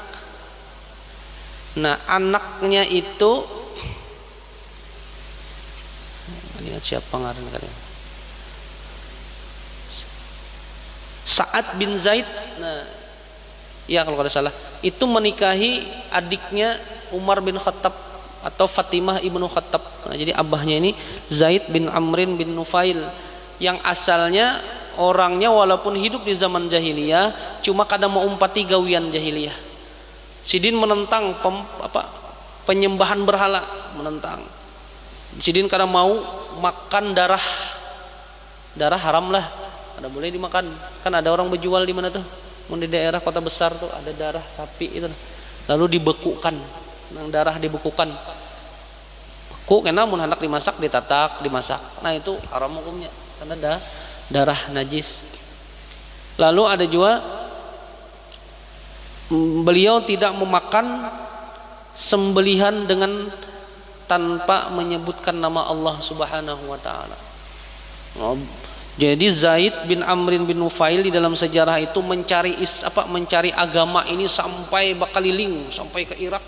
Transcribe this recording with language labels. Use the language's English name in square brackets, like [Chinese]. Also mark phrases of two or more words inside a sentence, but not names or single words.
[Indonesian] Nah, anaknya itu lihat siapa ngaran kalian? Sa'ad bin Zaid. Nah, ya kalau tidak salah, itu menikahi adiknya Umar bin Khattab atau Fatimah ibnu Khattab. Nah, jadi abahnya ini Zaid bin Amrin bin Nufail, [Banjar] yang asalnya orangnya walaupun hidup di zaman jahiliyah, cuma kadang mau umpati gawian jahiliyah. [Indonesian] Sidin menentang penyembahan berhala, menentang. [Banjar] Sidin kadang mau makan darah haram lah, ada boleh dimakan. [Indonesian] Kan ada orang berjual di mana tuh, di daerah kota besar tuh ada darah sapi itu, lalu dibekukan. [Banjar] Nang darah dibekukan, beku kena mun hendak dimasak, ditatak, dimasak. [Indonesian] Nah, itu haram hukumnya karena ada darah najis. Lalu ada juga beliau tidak memakan sembelihan dengan tanpa menyebutkan nama Allah [Arabic] سبحانه وتعالى. [Indonesian] Jadi Zaid bin Amrin bin Nufail di dalam sejarah itu mencari agama ini sampai berkeliling, sampai ke Irak.